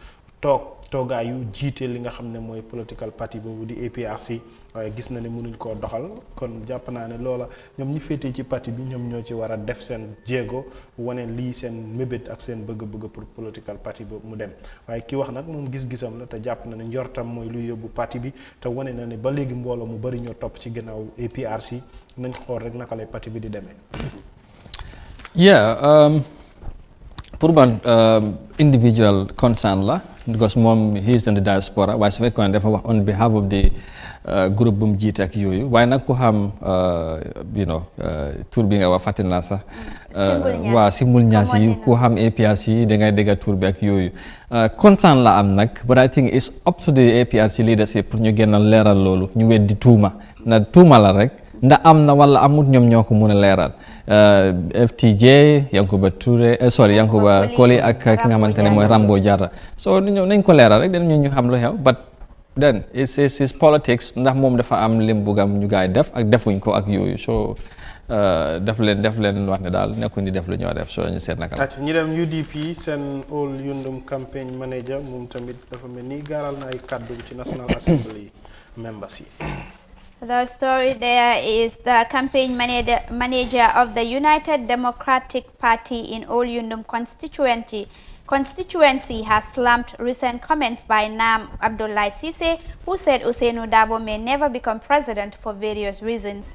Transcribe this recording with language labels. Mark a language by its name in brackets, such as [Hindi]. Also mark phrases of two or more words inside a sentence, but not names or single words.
[Wolof] toogaayu jiite li nga xam ne mooy [English] political party [Wolof] boobu di APRC waaye gis na ne mënuñ koo doxal kon jàpp naa ne loola ñoom ñi féetee ci parti bi ñoom ñoo ci war a def seen jéego wane lii seen mébét ak seen bëgg-bëgg pour [English] political party [Wolof] boobu mu dem waaye ki wax nag moom gis-gisam la te jàpp na ne njortam mooy luy yóbbu parti bi te wane na ne ba léegi mbooloo mu bari ñoo topp ci gannaaw APRC nañ xool rek naka lay parti bi di demee. pour man [English] individual concern [Wolof] la because moom [English] he is in the diaspora [Wolof] waaye su fekkoon dafa wax [English] on behalf of the groupe [Wolof] bu mu jiite ak yooyu waaye nag ku xam tur bi nga wax fàtte naa sax waaw Singul Niass yi ku xam APRC yi da ngay dégg tur bi ak yooyu concern la am nag [English] but I think it's up to the APRC leadership [Wolof] pour ñu gën a leeral loolu ñu weddi tuuma na tuuma la rek ndax am na wala amut ñoom ñoo ko mun a leeral FTJ Yankuba Koli ak ki nga xamante ne mooy Rambo Jatta so nañ ko leeral rek dañ ñu xam lu xew [English] but then it's politics [Wolof] ndax moom dafa am lim bugam ñu gaay def ak defuñ ko ak yooyu so def leen wax ne daal nekkuñ di def lu ñoo def so ñu seet naka la. ñu dem UDP seen Ol Yundum [English] campaign manager [Wolof] moom tamit dafa mel ni gaaral na ay kàddu ci [English] National Assembly members [Wolof] yi. [English] The story there is the campaign manager of the United Democratic Party in Ol Yundum constituency constituency has slammed recent comments by Nam Abdoulaye Cisse, who said Ousainou Darboe may never become president for various reasons.